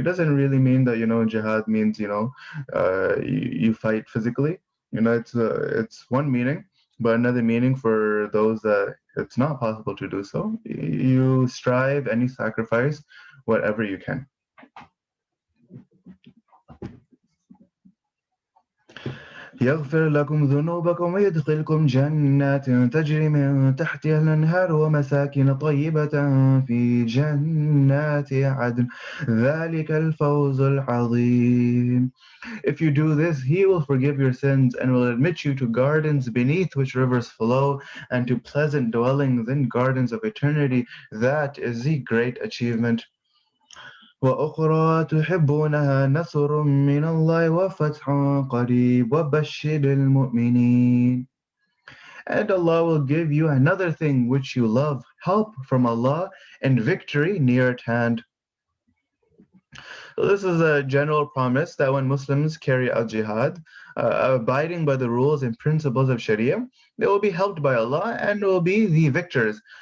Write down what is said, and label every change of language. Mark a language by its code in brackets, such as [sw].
[en] It doesn't really mean that, jihad means, you fight physically. It's one meaning, but another meaning for those that it's not possible to do so, you strive and you sacrifice whatever you can. [ar] يغفر لكم ذنوبكم ويدخلكم جنات تجري من تحتها الأنهار ومساكن طيبة في جنات عدن ذلك الفوز العظيم. [en] If you do this, He will forgive your sins and will admit you to gardens beneath which rivers flow and to pleasant dwellings in gardens of eternity. That is the great achievement. [ar] وأخرى تحبونها نصر من الله وفتح قريب وبشر المؤمنين. [en] And Allah will give you another thing which you love, help from Allah and victory near at hand. So this is a general promise that when Muslims carry out jihad, abiding by the rules and principles of Sharia, they will be helped by Allah and will be the victors.